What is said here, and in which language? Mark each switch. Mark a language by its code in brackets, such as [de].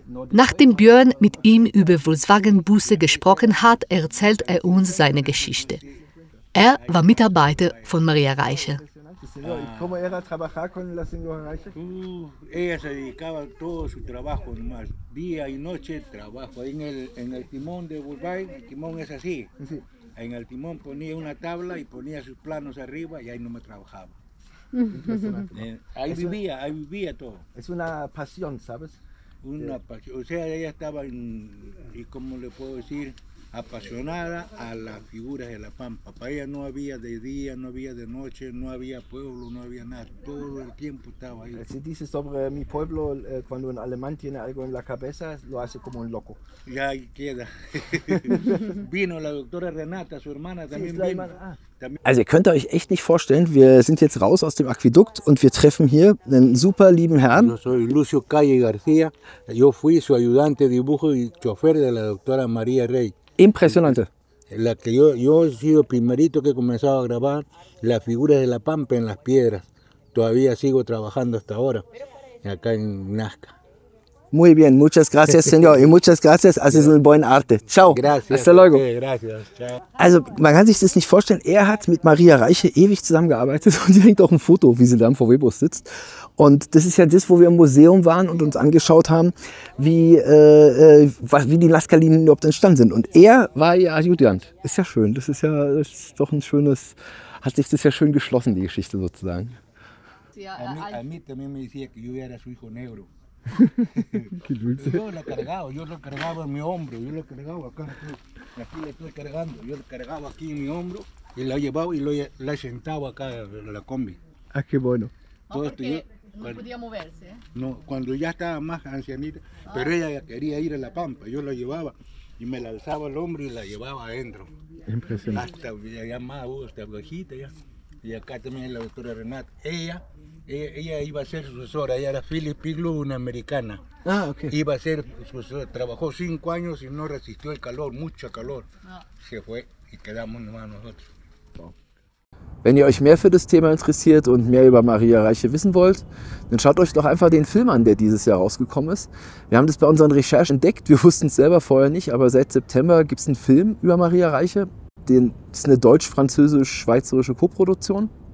[de] Nachdem Björn mit ihm über Volkswagen-Busse gesprochen hat, erzählt er uns seine Geschichte. Er war Mitarbeiter von Maria Reiche. [es] ¿Cómo era trabajar con la señora Reiche? Ella se dedicaba a todo su trabajo nomás, día y noche trabajo. Ahí en el timón de Volkswagen, el timón es así. Sí. En el timón ponía una tabla y ponía sus planos arriba, y ahí no me trabajaba. Ahí vivía todo. Es una pasión, ¿sabes? Una pasión, o sea, ella estaba, y como le puedo decir, apasionada a las figuras de la Pampa. Para ella no había de día, no había de noche, no había pueblo, no había nada. Todo el tiempo estaba ahí. Si dice sobre mi pueblo, cuando un alemán tiene algo en la cabeza, lo hace como un loco. Ya ahí queda. Vino la doctora Renata, su hermana también vino. [de] Also ihr könnt euch echt nicht vorstellen, wir sind jetzt raus aus dem Aquädukt und wir treffen hier einen super lieben Herrn. [es] Yo soy Lucio Calle García, yo fui su ayudante de dibujo y chofer de la doctora María Rey. Impresionante. La que yo he sido el primerito que he comenzado a grabar las figuras de la Pampa en las piedras. Todavía sigo trabajando hasta ahora, acá en Nazca. Muy bien, muchas gracias, señor. Y muchas gracias, haces un buen arte. Ciao. Gracias. Hasta luego. Okay, gracias. Ciao. [de] Also, man kann sich das nicht vorstellen. Er hat mit Maria Reiche ewig zusammengearbeitet und hier hängt auch ein Foto, wie sie da im VW-Bus sitzt. Und das ist ja das, wo wir im Museum waren und uns angeschaut haben, wie die Nazca-Linien überhaupt entstanden sind. Und er war ihr Adjutant. Ist ja schön. Das ist doch ein schönes, hat sich das ja schön geschlossen, die Geschichte sozusagen. [es] A mí también me decía que yo era su hijo negro. Yo lo cargaba en mi hombro, yo lo cargaba acá, aquí le estoy cargando, yo lo cargaba aquí en mi hombro y la llevaba y la sentaba acá en la combi. Ah, qué bueno. Todo esto yo, no podía moverse. No, cuando ya estaba más ancianita, pero ella quería ir a La Pampa, yo la llevaba y me la alzaba al hombro y la llevaba adentro. Impresionante. Hasta ya más, hasta viejita ya. Y acá también la doctora Renata. Ella iba a ser sucesora, ella era Phyllis Piglow, una americana. Ah, okay. Iba a ser sucesora, trabajó 5 años y no resistió el calor, mucho calor. Se fue y quedamos nomás nosotros. [de] Wenn ihr euch mehr für das Thema interessiert und mehr über Maria Reiche wissen wollt, dann schaut euch doch einfach den Film an, der dieses Jahr rausgekommen ist. Wir haben das bei unseren Recherchen entdeckt, wir wussten es selber vorher nicht, aber seit September gibt es einen Film über Maria Reiche. Das ist eine deutsch-französisch-schweizerische Koproduktion.